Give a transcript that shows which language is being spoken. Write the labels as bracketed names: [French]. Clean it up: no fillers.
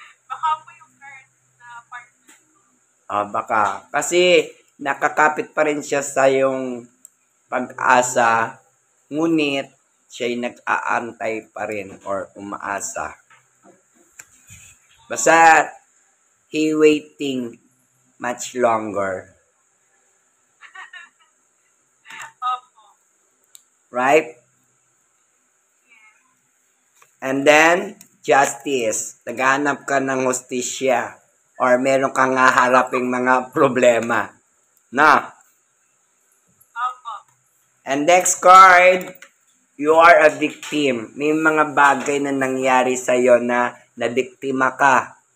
[Filipino] Baka po yung current na partner. Baka. Kasi nakakapit pa rin siya sa yung pag-asa, ngunit siya'y nag-aantay pa rin or umaasa. [English] Basta, he waiting much longer. Right? And then, justice. [Filipino] Naghahanap ka ng hustisya. Or meron kang haharaping mga problema. Na? Opo. [English] And next card, you are a victim. [Filipino] May mga bagay na nangyari sa'yo na nabiktima ka.